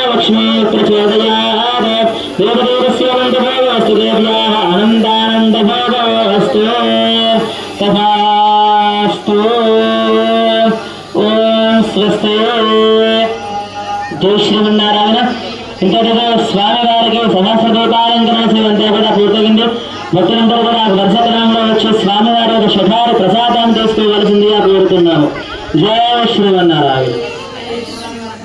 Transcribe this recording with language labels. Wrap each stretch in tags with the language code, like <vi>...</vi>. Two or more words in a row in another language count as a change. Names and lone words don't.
<sa>लक्ष्मी प्रचोदयात् देवदेवस्य आनन्दभावस्तु देव्याः आनन्दानन्दभावस्तु तथास्तु ॐ स्वस्ति जय श्रीमन्नारायण</sa> <te>इंतటితో స్వామి వారికి సహస్రదీపాలంకరణ సేవంతా కూడా పూర్తయింది. భక్తులందరూ కూడా వర్షకరంలో వచ్చి స్వామివారి యొక్క శఠారి ప్రసాదాన్ని తీసుకోవలసిందిగా కోరుతున్నాము.</te> <sa>జయ శ్రీమన్నారాయణ.</sa>